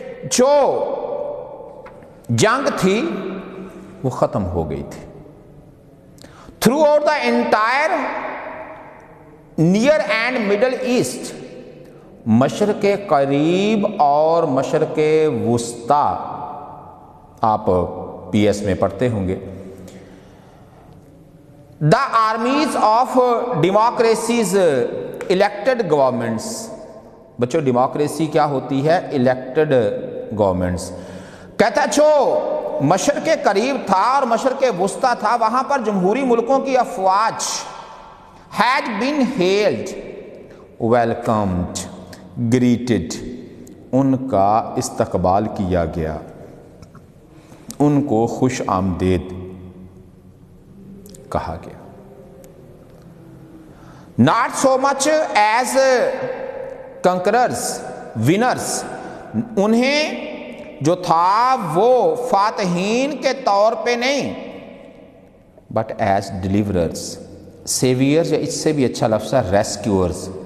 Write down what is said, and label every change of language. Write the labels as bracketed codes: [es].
[ur] جو جنگ تھی وہ ختم ہو گئی تھی۔ [en] Throughout the entire near and middle east. [ur] مشرق قریب اور مشرق وسطی آپ PS میں پڑھتے ہوں گے۔ [en] The armies of democracies elected governments. [ur] بچوں ڈیموکریسی کیا ہوتی ہے؟ Elected governments. کہتا ہے جو مشرق قریب تھا اور مشرق وسطیٰ تھا وہاں پر جمہوری ملکوں کی افواج [en] had been hailed, welcomed, greeted. [ur] ان کا استقبال کیا گیا، ان کو خوش آمدید کہا گیا. [en] Not so much as conquerors, winners. [ur] انہیں جو تھا وہ فاتحین کے طور پہ نہیں، [en] but as deliverers, saviours, [ur] یا اس سے بھی اچھا لفظ ہے ریسکیورز.